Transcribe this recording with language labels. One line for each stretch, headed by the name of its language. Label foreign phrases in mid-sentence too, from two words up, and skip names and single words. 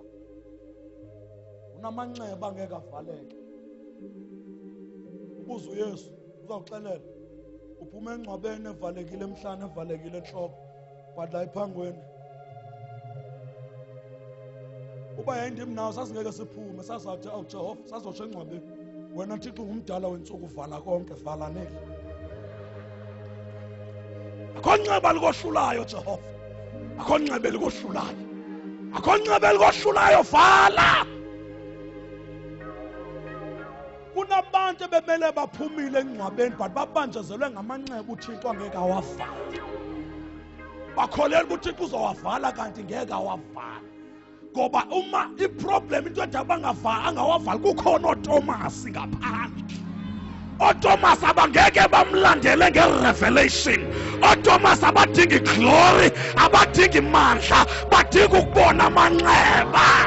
Xhosa: Unamanxeba angeke avaleke. Ubuza uYesu uzawuxelela. Uphuma engcwabeni evalekile emhlane evalekile enhloko but la ephangweni uba yayindim nawo sasingeke siphume sasathi awu Jehova sazosho engcwabeni wena Thixo ngumdala wensuku vala konke vala neli. Akho nxeba likohlulayo Jehova. Akho nxeba likohlulayo. Akho nxeba likohlulayo vala. Kunabantu bebele baphumile engcwabeni but babanjezelwe ngamanxeba uThixo angeke awavala. Bakholela uThixo uzowavala kanti ngeke awavala. Ngoba uma iproblem into edaba angawavala kukhona oThomas ngaphandle. OThomas abangeke bamlandele ngerevelation. OThomas abadingi glory, abadingi mandla, badinga ukubona amanxeba.